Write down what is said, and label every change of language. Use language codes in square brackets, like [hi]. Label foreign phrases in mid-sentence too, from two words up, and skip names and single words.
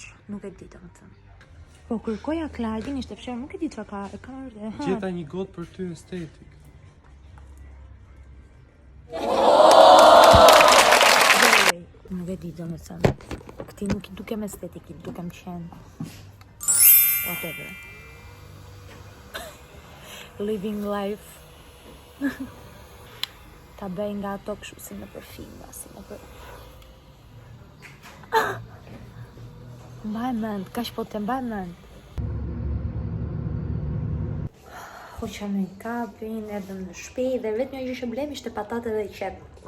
[sq] Nuk e di domethënë. Po kërkoja Klajdin, ishte fshirë, nuk e di çfarë ka. Gjeta një gotë për ty estetik. Nuk e di do me thënë. Këti nuk i dukem estetik, i dukem qenë. [en] Whatever. Living life. [sq] Ta bëj nga ato kështu si në përfilma, si në për... Mbaj mend, kaq po të mbaj mend. Hoqa me kapin, erdhëm në shtëpi dhe vetëm një gjë që blem ishte patate dhe qep.